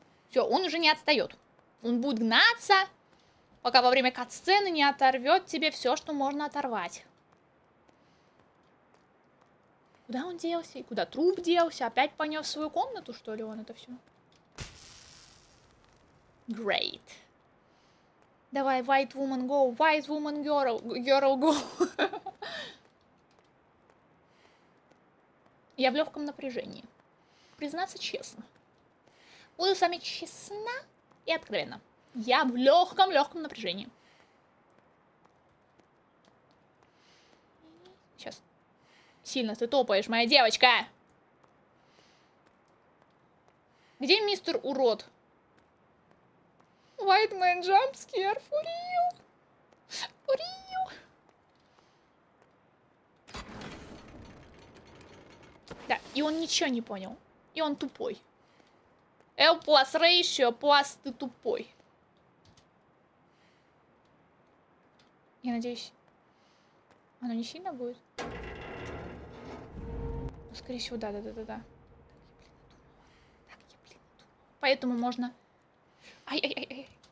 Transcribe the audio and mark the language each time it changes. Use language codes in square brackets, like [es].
[ru] Все, он уже не отстает. Он будет гнаться, пока во время кат-сцены не оторвет тебе все, что можно оторвать. Куда он делся? И куда труп делся? Опять понес в свою комнату, что ли, он это все? [en] Great. [ru] Давай, [en] white woman go, white woman girl go. [ru] Я в легком напряжении. Признаться честно. Буду с вами честна и откровенна. Я в легком напряжении. Сейчас. Сильно ты топаешь, моя девочка. Где мистер Урод? [en] White man jump scare for you. For you. [ru] Да, и он ничего не понял. И он тупой. [en] L plus ratio plus [ru] ты тупой. Я надеюсь, оно не сильно будет? Ну, скорее всего, да. Так, я, блин, поэтому можно... Ай.